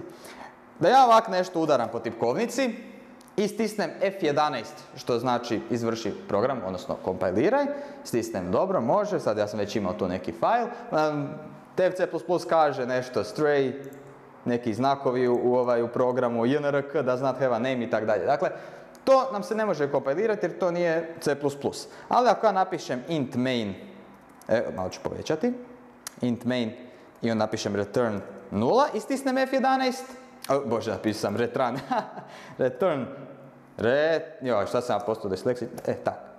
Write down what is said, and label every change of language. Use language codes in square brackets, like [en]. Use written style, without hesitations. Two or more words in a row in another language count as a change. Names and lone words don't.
[hr] Da ja ovak nešto udaram po tipkovnici i stisnem F11, što znači izvrši program, odnosno kompiliraj. Stisnem dobro, može, sad ja sam već imao tu neki file. Dev C++ kaže nešto stray, neki znakovi u programu, INRK, [en] does not have a name [hr] i tako dalje. Dakle, to nam se ne može kompilirati jer to nije C++. Ali ako ja napišem [en] int main, [hr] malo ću povećati, [en] int main [hr] i onda napišem return 0 i stisnem F11, bože, napisao sam return, return, šta sam ja postao disleksik, tak.